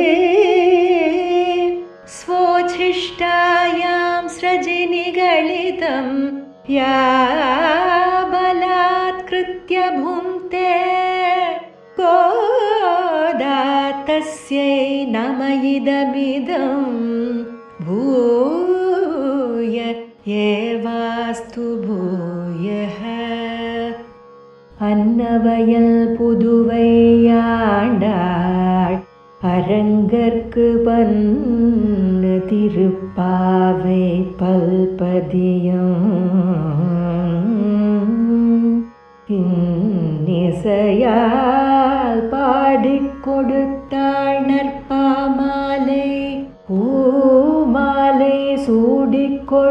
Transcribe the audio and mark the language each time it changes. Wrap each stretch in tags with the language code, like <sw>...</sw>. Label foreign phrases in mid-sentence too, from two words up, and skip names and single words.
<sa>स्वोच्छिष्टायां सृजिनिगलितं या बलात्कृत्य भुङ्क्ते तस्यै नम इदमिदं भूय एवास्तु भूयः.</sa> <ta>அன்னவயல் புதுவையாண்டாள் அரங்கற்கு பன்னு திருப்பாவை பல்பதியம் இன்னிசையால் பாடிக் கொடுத்தாள் நற்பாமாலை பூமாலை சூடிக்</ta>